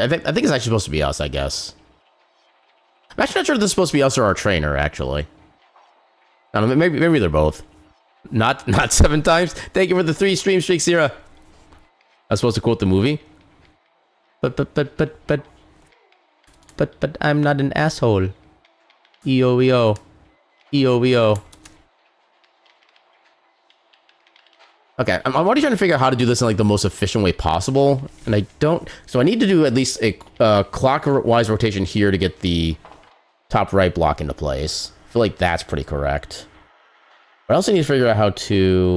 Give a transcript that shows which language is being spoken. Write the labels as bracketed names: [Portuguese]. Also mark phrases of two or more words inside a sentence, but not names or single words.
[English] I think it's actually supposed to be us, I guess. I'm actually not sure if this is supposed to be us or our trainer, actually. I don't know, maybe they're both. Not 7 times. Thank you for the 3 stream streaks, Sierra. I was supposed to quote the movie. But I'm not an asshole. E-O-E-O. E-O-E-O. Okay, I'm already trying to figure out how to do this in like the most efficient way possible, and I don't... So I need to do at least a clockwise rotation here to get the top right block into place. I feel like that's pretty correct. But I also need to figure out how to...